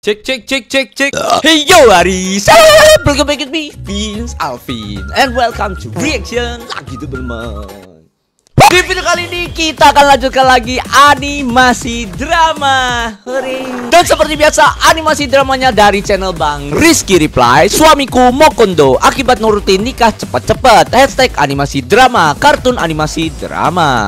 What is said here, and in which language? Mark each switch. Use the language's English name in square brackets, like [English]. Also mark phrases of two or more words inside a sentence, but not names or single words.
[Indonesian] Cek cek cek cek cek. [English] Hey yo [Indonesian] Aris, [English] welcome back with me, Vince Alvin, and welcome to reaction [Indonesian] lagi tuh teman. Di video kali ini kita akan lanjutkan lagi animasi drama. Dan seperti biasa animasi dramanya dari channel Bang Rizky Reply, Suamiku Mokondo akibat nurutin nikah cepet-cepet. Hashtag animasi drama, kartun animasi drama.